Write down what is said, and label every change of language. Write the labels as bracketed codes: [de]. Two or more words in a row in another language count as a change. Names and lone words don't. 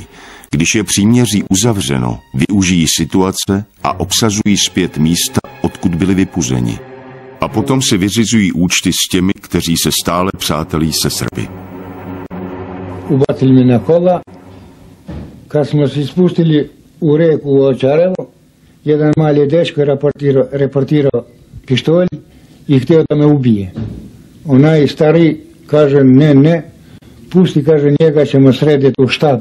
[cs] Když je příměří uzavřeno, využijí situace a obsazují zpět místa, odkud byli vypuzeni. A potom si vyřizují účty s těmi, kteří se stále přátelí se Srby. [sr] Ubacili mi na kola, kad smo se spustili u reku u Očarevo, jedan mali dečko reportirao pištolj i htio da me ubije. Onaj stari kaže ne, pusti, kaže, njega ćemo srediti u štab.